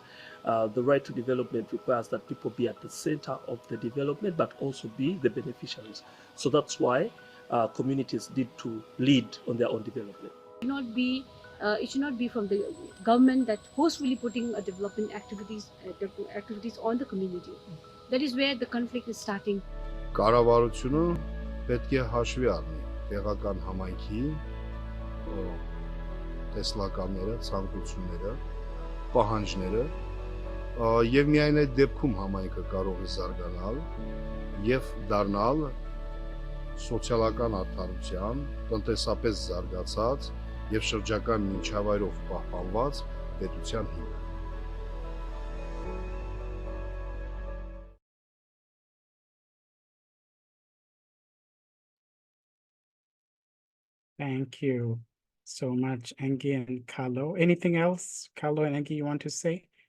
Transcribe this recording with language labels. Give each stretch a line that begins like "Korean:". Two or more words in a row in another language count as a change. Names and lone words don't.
English: The right to development requires that people be at the center of the development, but also be the beneficiaries. So that's why communities need to lead on their own development. It should not be from the government that forcefully putting development activities on the community. That is where the conflict is starting.
Armenian: Կառավարությունը պետք է հաշվի առնի տեղական համայնքի տեսլականները, ցանկությունները, պահանջները, եւ միայն այդ դեպքում համայնքը կարող է զարգանալ եւ դառնալ սոցիալական արդարության, տնտեսապես զարգացած եւ շրջակա միջավայրով պահպանված պետության հիմք։
English: Thank you so much, Engi and Carlo. Anything else, Carlo and Engi, you want to say?